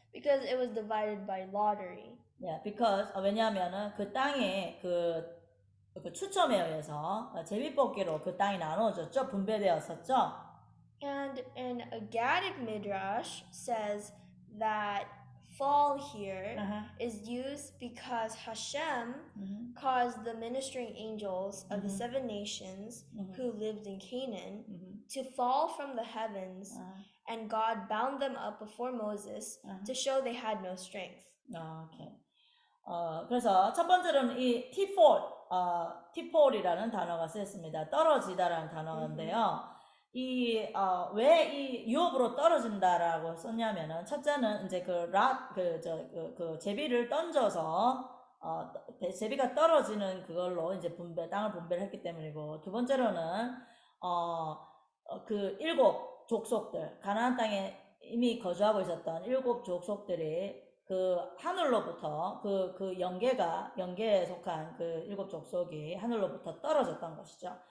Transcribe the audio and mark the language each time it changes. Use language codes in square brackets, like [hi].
[en] Because it was divided by lottery. Yeah, because [ko] 왜냐하면은 그 땅에 그 추첨에 의해서 제비뽑기로 그 땅이 나눠졌죠, 분배되었었죠. [en] And a Gaadic midrash says that fall here is used because Hashem caused the ministering angels of the 7 nations who lived in Canaan to fall from the heavens, and God bound them up before Moses to show they had no strength. [ko] 오케이. 그래서 첫 번째로는 이 티폴이라는 단어가 쓰였습니다. 떨어지다라는 단어인데요. 왜 이 유업으로 떨어진다라고 썼냐면은, 첫째는 이제 그 제비를 던져서 제비가 떨어지는 그걸로 이제 땅을 분배를 했기 때문이고, 두 번째로는 그 7 족속들, 가나안 땅에 이미 거주하고 있었던 7 족속들이 그 하늘로부터 그 영계에 속한 그 7 족속이 하늘로부터 떨어졌던 것이죠.